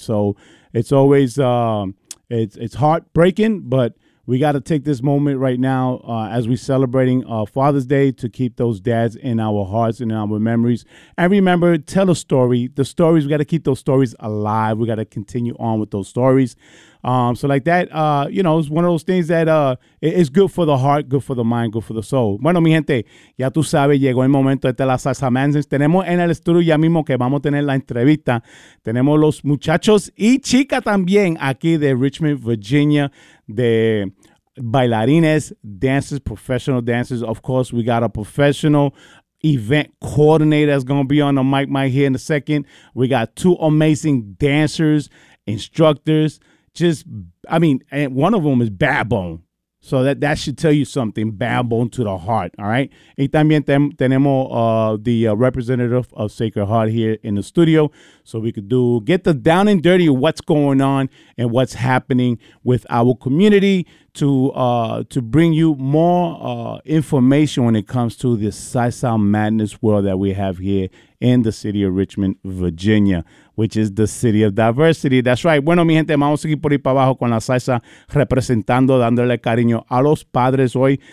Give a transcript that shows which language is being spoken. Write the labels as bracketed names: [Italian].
[English] So it's always it's heartbreaking, but we got to take this moment right now as we're celebrating Father's Day to keep those dads in our hearts and in our memories. And remember, tell a story. The stories, we got to keep those stories alive. We got to continue on with those stories. So like that, you know, it's one of those things that it's good for the heart, good for the mind, good for the soul. [Spanish] Bueno, mi gente, ya tú sabes, llegó el momento de la salsa manzanas. Tenemos en el estudio ya mismo que vamos a tener la entrevista. Tenemos los muchachos y chica también aquí de Richmond, Virginia, de bailarines, [English] dancers, professional dancers. Of course, we got a professional event coordinator that's going to be on the mic here in a second. We got two amazing dancers, instructors. And one of them is Bad Bone. So that should tell you something, Bad Bone to the heart, all right? [Spanish] Y también tenemos [English] the representative of Sacred Heart here in the studio so we could get the down and dirty of what's going on and what's happening with our community to bring you more information when it comes to this salsa madness world that we have here in the city of Richmond, Virginia, which is the city of diversity. That's right. [Spanish] Bueno, mi gente, vamos a seguir por ahí para abajo con la salsa, representando, dándole cariño a los padres hoy.